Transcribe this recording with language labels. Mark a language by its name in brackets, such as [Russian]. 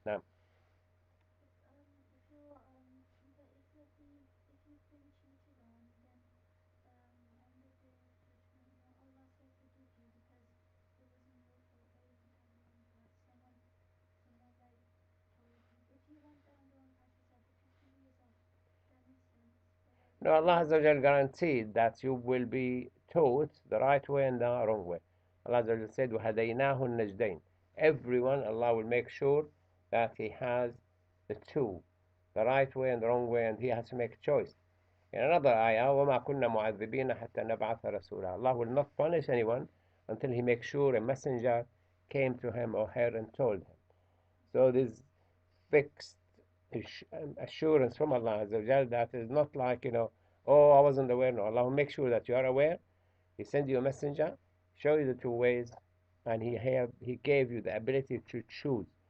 [English] Now, no, Allah Azza wa guaranteed that you will be taught the right way and the wrong way. Allah Azza wa said, [Arabic] وَهَدَيْنَاهُ النَّجْدَيْنِ. [English] Everyone, Allah will make sure that he has the two, the right way and the wrong way, and he has to make a choice. In another ayah, [Arabic] وَمَا كُنَّا مُعَذِّبِينَ حَتَّى نَبْعَثَ رَسُولًا. [English] Allah will not punish anyone until he makes sure a messenger came to him or her and told him. So this fixed assurance from Allah Azza wa that is not like, oh, I wasn't aware. No, Allah will make sure that you are aware. He sent you a messenger, show you the two ways, and He gave you the ability to choose.